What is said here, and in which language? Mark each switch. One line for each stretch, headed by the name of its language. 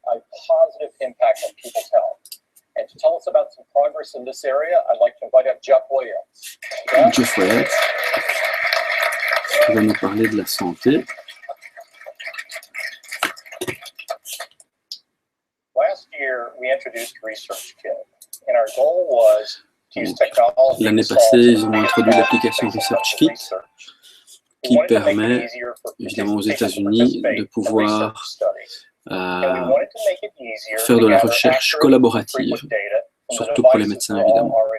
English: a positive impact on people's health. And to tell us about some progress in this area, I'd like to invite up Jeff Williams.
French: Jeff Williams, qui va nous parler de la santé.
English: Last year, we introduced ResearchKit, and our goal was to use technology.
French: L'année passée, ils ont introduit l'application ResearchKit qui permet, évidemment aux États-Unis, de pouvoir faire de la recherche collaborative, surtout pour les médecins, évidemment.